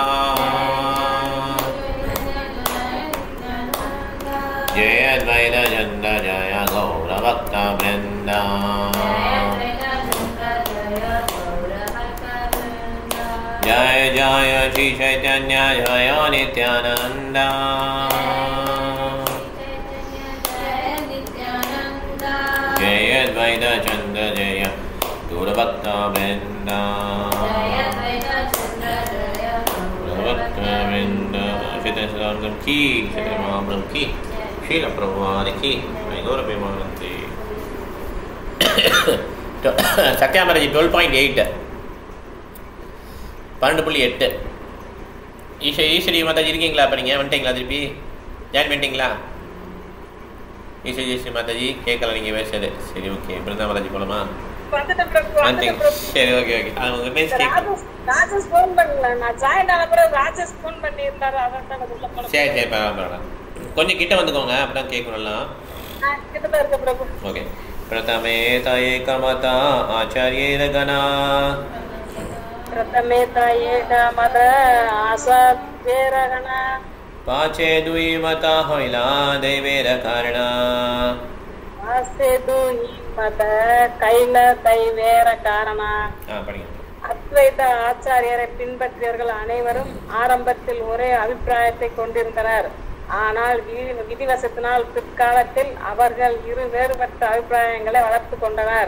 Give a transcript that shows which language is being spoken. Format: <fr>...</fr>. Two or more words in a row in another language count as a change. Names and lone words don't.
<bn>জয় অদ্বৈত চন্দ্র জয় গৌরভক্তবৃন্দ জয় জয় শ্রী চৈতন্য জয় নিত্যানন্দ জয় অদ্বৈত চন্দ্র জয় গৌরভক্তবৃন্দ</bn> <hi>गौरभक्तवृंद श्रीकृष्ण की श्री महाप्रभु की शील प्रभुपाद की गौर प्रेमानंदी</hi> <ta>சத்யாமரஜி 12.8 12.8 ஈஸ்வரி மாதாஜி இருக்கீங்களா? அப்போ நீங்கள் வந்துட்டீங்களா? திருப்பி ஜாயின் பண்ணிட்டீங்களா? ஈஸ்வரி மாதாஜி கேட்கல நீங்கள் பேசுறது. சரி ஓகே. பிருந்தா மாதாஜி போகலாமா? சரி ஓகே ஓகே. அவங்க பேசி ராஜேஷ் ஃபோன் பண்ணல. நான் ஜாயின் ஆன பிறகு ராஜேஷ் ஃபோன் பண்ணியிருந்தாரு. அதான் உள்ள போனேன். சரி சரி பரவாயில்ல. கொஞ்சம் கிட்ட வந்துக்கோங்க, அப்பதான் கேட்கணும்லாம். கிட்ட இருக்க பிரபு. ஓகே.</ta> <bn>প্রথমেতে একমত আচার্যেরগণ প্রথমেতে একমত আচার্যেরগণ পাছে দ্বিমত হইল দৈবের কারণ পাছে দ্বিমত হইল দৈবের কারণ.</bn> <ta>படிங்க. அத்வைத ஆச்சாரியரை பின்பற்றியவர்கள் அனைவரும் ஆரம்பத்தில் ஒரே அபிப்பிராயத்தை கொண்டிருந்தனர். ஆனால் விதிவசத்தினால் பிற்காலத்தில் அவர்கள் இரு வேறுபட்ட அபிப்பிராயங்களை வளர்த்து கொண்டனர்.</ta>